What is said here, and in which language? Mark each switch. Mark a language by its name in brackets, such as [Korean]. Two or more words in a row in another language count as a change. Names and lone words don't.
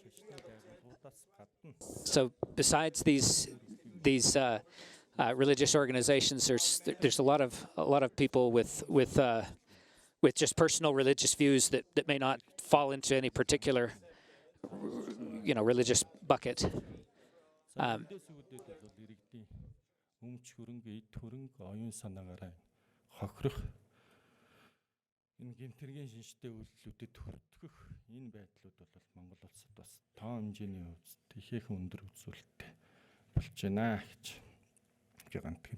[English] So besides these religious organizations, there's a lot of people with just personal religious views that may not fall into any particular religious bucket. [Mongolian] Энэ гэмтэргийн шинжтэй үйлдэлүүдэд хүртгэх энэ байдлууд бол Монгол улсад бас тоо хэмжээний хувьд ихээхэн өндөр үзүүлэлттэй болж байна гэж гэнтэг.